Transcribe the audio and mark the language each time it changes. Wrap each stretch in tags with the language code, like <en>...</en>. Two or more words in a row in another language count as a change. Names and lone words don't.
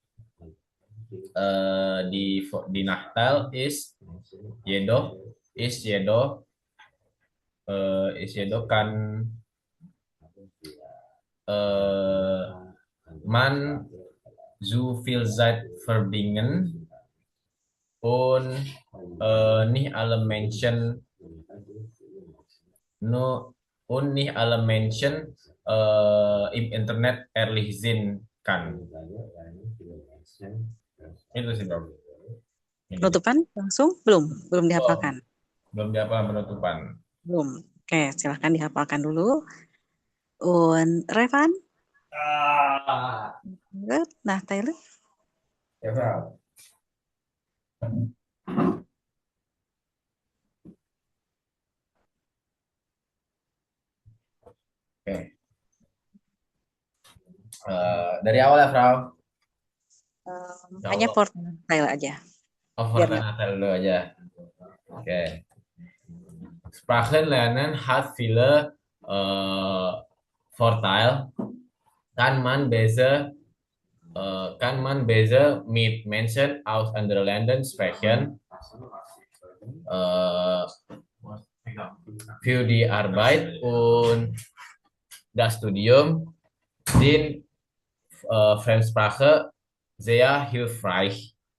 <de>Die Nachteil ist jedoch kann man so viel Zeit verbringen und nicht alle Menschen im Internet erlesen kann.</de> <id>Itu sih, Bro. Penutupan langsung? Belum dihafalkan. Belum dihafal penutupan. Belum. Oke, silahkan dihafalkan dulu.</id> <de>Und Revan? Good. Nachteile?</de> <id>Ya, Bro. Oke. Dari awal ya, Frau. Hanya Vorteile aja. Vorteil dulu aja. Oke.</id> <de>Sprachen lernen hat viele Vorteile. Kann man besser mit Menschen aus anderen Ländern sprechen. Für die Arbeit und das Studium sind Fremdsprache sehr hilfreich.</de>